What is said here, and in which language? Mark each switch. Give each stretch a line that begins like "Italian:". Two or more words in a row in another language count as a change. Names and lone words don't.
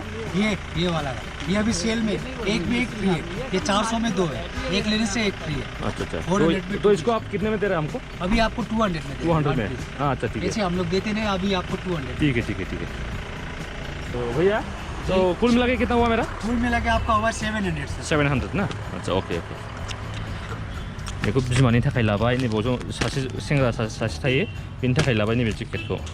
Hindi: ये वाला है ये अभी सेल में एक में एक फ्री है ये 400 में 2 है एक लेने से एक फ्री है अच्छा अच्छा और तो इसको आप कितने में दे रहे हैं हमको अभी आपको 200 में 200 में हाँ अच्छा ठीक है ऐसे हम लोग देते नहीं अभी आपको 200 ठीक है तो भैया तो कुल मिला के कितना हुआ मेरा फुल मिला के आपका होगा 700 से
Bodo: 700
Hindi: ना अच्छा ओके
Bodo: बेखौ बिमानि थाखाय लाबाय नैबेयाव जों सासे सेंग्रा सासे थायो बेनि थाखाय लाबाय नैबे जेकेटखौ